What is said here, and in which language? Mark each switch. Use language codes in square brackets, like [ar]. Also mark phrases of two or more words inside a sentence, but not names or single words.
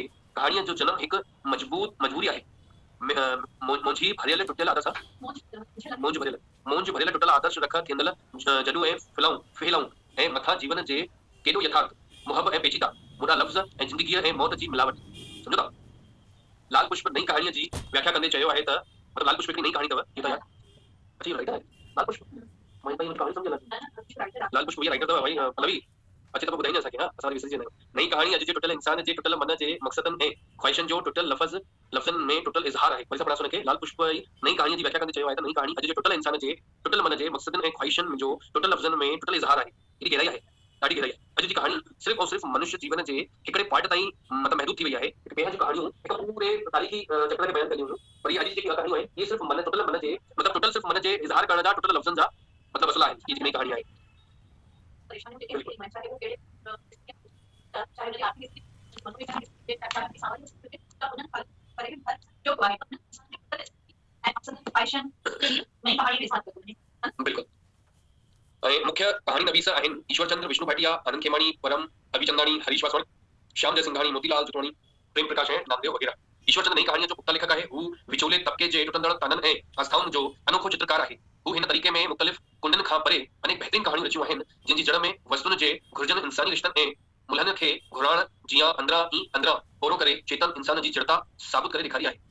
[sd] कहाणीअ जो जनमु हिकु मजबूरी आहे। मोंझी भरियल टुटियल आदर्श मोंझ भरियल टुटल आदर्श रख थींदल जॾूं ऐं फहिलाऊं ऐं मथां जीवन जे केॾो यथार्थ मुहब ऐं पेचीदा मुदा लफ़्ज़ ऐं ज़िंदगीअ ऐं मौत जी मिलावट। सम्झो था? लाल पुष्प नई कहाणीअ जी व्याख्या कंदे चयो आहे त मतलब लाल पुष्प हिकिड़ी नई कहाणी अथव। इहो त यार अची राइटर आहे लाल पुष्प। [hi] मैं भाई मुझे कहानी समझ ना। [sd] लाल पुष्प ये राइटर अथव भाई पल्लवी अच्छे तो ॿुधाईंदा असांखे। हां असां विसरी वेंदा आहियूं। नई कहाणी अॼु जे टुटल इंसान जे टुटल मन जे मक़सदनि ऐं ख़्वाहिशनि जो टुटल लफ़्ज़नि में टुटल इज़हार आहे। वरी सां पढ़ासो हुनखे। लाल पुष्प नई कहाणीअ जी व्याख्या कंदे चयो आहे त नई कहाणी अॼु जे टुटल इंसान जे टुटल मन जे मक़सदनि ऐं ख़्वाहिशनि जो टुटल लफ़्ज़नि में टुटल इज़हार आहे। एॾी गहराई आहे, ॾाढी गहराई आहे। अॼु जी कहाणी सिर्फ़ और सिर्फ़ मनुष्य जीवन जे हिकिड़े पार्ट ताईं मतलब महदूद थी वई आहे। पहिरियां जी कहाणियूं हिकु पूरे तारीख़ी चक्र खे बयानु कंदियूं हुयूं, पर ये अॼु जेकी कहाणियूं आहिनि ये सिर्फ़ टुटल मन जे मतलब टुटल सिर्फ़ मन जे इज़हार करण जा टुटल लफ़्ज़नि जा मतलब असला आहे। ये नई कहाणी आहे। बिल्कुल। मुख्य कहानी नवीस आहिनि ईश्वरचंद्र, विष्णु भाटिया, आनंद खेमाणी, परम, अभिचंदाणी, हरीश वासवाणी, श्याम जयसिंघानी, मोतीलाल जुटवाणी, प्रेम प्रकाश ऐं नामदेव वग़ैरह। ईश्वरचंद्र नई कहाणीअ जो पुख्ता लेखक आहे। हू विचोले तबके जे टुटंदड़ ताननि ऐं आस्थाउनि जो अनोखो चित्रकार आहे। हू हिन तरीक़े में मुख़्तलिफ़ कुंडनि खां परे अनेक बहितरीन कहाणियूं रचियूं आहिनि जिन जी जड़ में वस्तुनि जे घुर्जनि इंसानी रिश्तनि ऐं मुल्हनि खे घुराइण जीअं अंदरां ओरो करे चेतन इंसान जी जड़ता साबित करे ॾेखारी आहे।